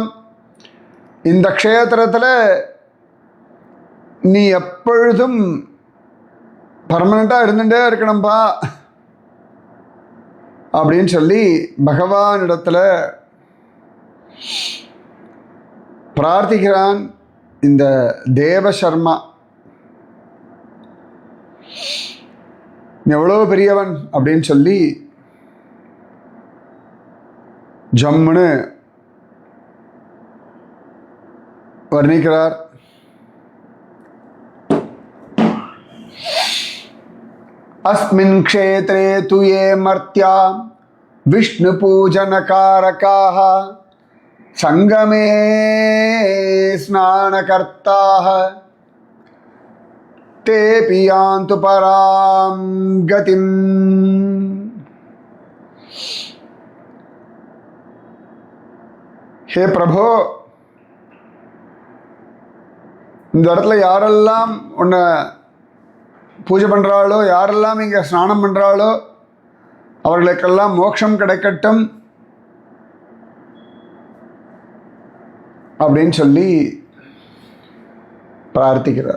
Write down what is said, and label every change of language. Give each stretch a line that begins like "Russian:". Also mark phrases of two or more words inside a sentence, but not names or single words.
Tamil: இந்த க்ஷேத்திரத்தில் நீ எப்பொழுதும் பர்மனெண்ட்டாக இருந்துகிட்டே இருக்கணும்பா அப்படின்னு சொல்லி பகவானிடத்தில் பிரார்த்திக்கிறான் இந்த தேவசர்மா. எவ்வளோ பெரியவன் அப்படின்னு சொல்லி ஜம்முன்னு வர்ணிக்கிறார்.
Sanskrit: अस्मिन् क्षेत्रे तु ये मर्त्या विष्णु पूजनकारकाः संगमे स्नानकर्ताः तेऽपि यान्तु परां गतिम्. हे प्रभो,
Tamil: இந்த இடத்துல யாரெல்லாம் உன்னை பூஜை பண்ணுறாளோ, யாரெல்லாம் இங்கே ஸ்நானம் பண்ணுறாளோ அவர்களுக்கெல்லாம் மோட்சம் கிடைக்கட்டும் அப்படின்னு சொல்லி பிரார்த்திக்கிறார்.